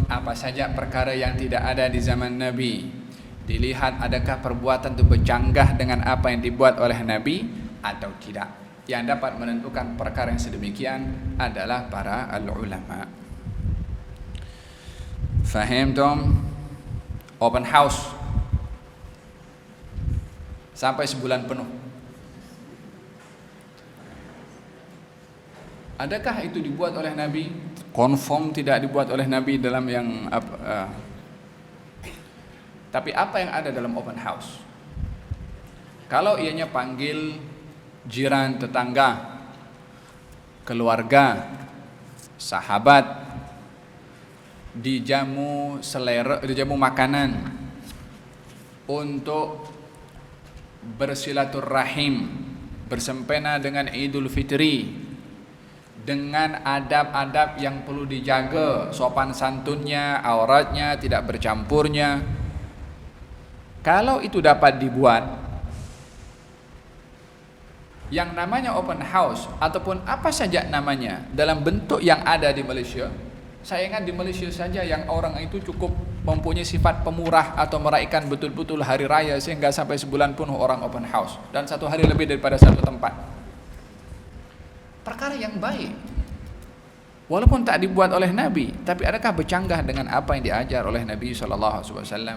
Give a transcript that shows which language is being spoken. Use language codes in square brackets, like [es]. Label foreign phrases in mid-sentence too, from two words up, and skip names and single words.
[ms] Apa saja perkara yang tidak ada di zaman Nabi, dilihat adakah perbuatan itu bercanggah dengan apa yang dibuat oleh Nabi atau tidak. Yang dapat menentukan perkara yang sedemikian adalah para al-ulama. Faham tom? [en] Open house [ms] sampai sebulan penuh. Adakah itu dibuat oleh Nabi? Confirm tidak dibuat oleh Nabi dalam yang tapi apa yang ada dalam [en] open house? [ms] Kalau ianya panggil jiran, tetangga, keluarga, sahabat, dijamu selera, dijamu makanan untuk bersilaturahim, bersempena dengan Idul Fitri, dengan adab-adab yang perlu dijaga, sopan santunnya, auratnya, tidak bercampurnya. Kalau itu dapat dibuat, yang namanya [en] open house [ms] ataupun apa saja namanya dalam bentuk yang ada di Malaysia. Saya ingat di Malaysia saja yang orang itu cukup mempunyai sifat pemurah atau meraihkan betul-betul hari raya sehingga sampai sebulan penuh orang [en] open house [ms] dan satu hari lebih daripada satu tempat. Perkara yang baik, walaupun tak dibuat oleh Nabi, tapi adakah bercanggah dengan apa yang diajar oleh Nabi SAW?